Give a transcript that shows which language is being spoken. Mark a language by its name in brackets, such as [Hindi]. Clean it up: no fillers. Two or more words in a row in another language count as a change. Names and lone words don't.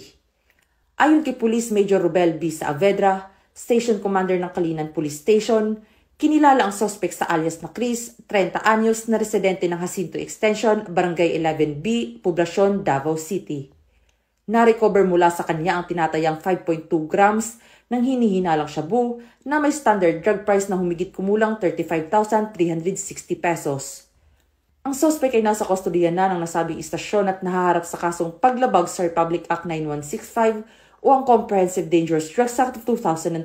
[Filipino] Ayon kay Police Major Rubel B. Saavedra, [English] Station Commander [Filipino] ng Kalinan Police Station, kinilala ang suspect sa alias na Chris, 30 anyos, na residente ng Jacinto Extension, Barangay 11B, Poblacion, Davao City. Na-recover mula sa kanya ang tinatayang 5.2 grams ng hinihinalang shabu na may [English] standard drug price [Filipino] na humigit kumulang 35,360 pesos. Ang suspect ay nasa kustodiya na ng nasabing istasyon at nahaharap sa kasong paglabag sa Republic Act 9165 o ang Comprehensive Dangerous Drugs Act of 2002.